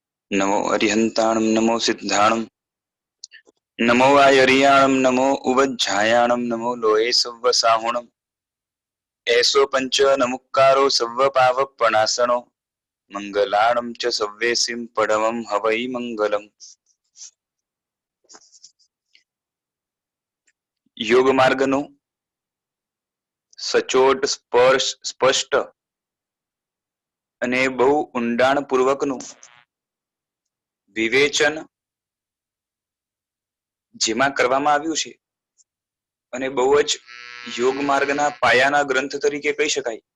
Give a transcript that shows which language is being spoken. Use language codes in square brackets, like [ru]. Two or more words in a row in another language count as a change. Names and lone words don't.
[pra] नमो अरिहंताणं नमो सिद्धाणं नमो आयर्याणं नमो उवज्झायाणं नमो लोये सव्वसाहुणं ऐसो पंच नमुक्कारो सव्वपावपणासनो मंगलाणं च सव्येसिं पडवं हवै मंगलम्। [gu] યોગ માર્ગનું સચોટ સ્પષ્ટ અને બહુ ઊંડાણપૂર્વકનું વિવેચન જેમાં કરવામાં આવ્યું છે અને બહુ જ યોગ માર્ગના પાયાના ગ્રંથ તરીકે કહી શકાય